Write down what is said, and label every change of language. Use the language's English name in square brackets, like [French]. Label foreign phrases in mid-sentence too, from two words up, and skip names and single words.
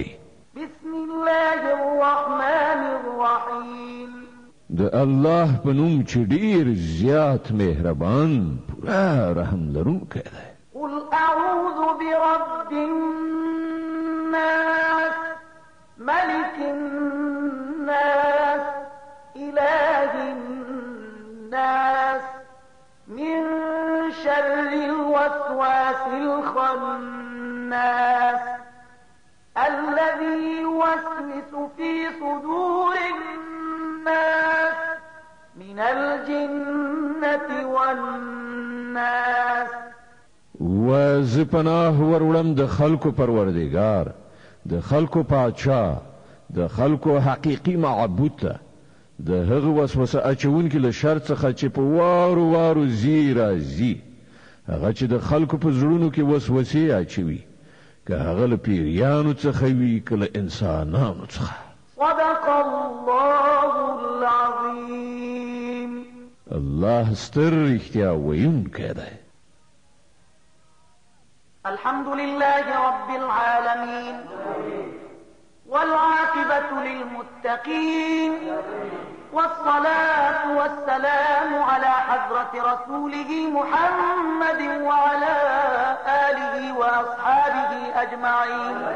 [Arabic] بسم الله الرحمن الرحیم [Pashto] د الله په نوم چې ډېر زیات مهربان پوره رحم لرونکی دی [Arabic] قل أعوذ برب الناس ملك الناس إله الناس من شر الوسواس الخناس الذي يوسوس في صدور الناس من الجنة والناس. [Pashto] وز پناه ورولم د خلکو پروردگار، د خلکو پادشاه، د خلکو حقیقی معبود ته، د هغه وسوسه اچونکي له شر څخه چې په وارو وارو زی راځي، هغه چې د خلکو په زړونو کې وسوسې اچوي، که هغه له پیریانو څخه وي که له انسانانو څخه. [Arabic] صدق الله العظيم. [Pashto] الله ستر رښتیا ویونکی دی. [Arabic] الحمد لله رب العالمين والعاقبة للمتقين والصلاة والسلام على حضرة رسوله محمد وعلى آله وأصحابه أجمعين.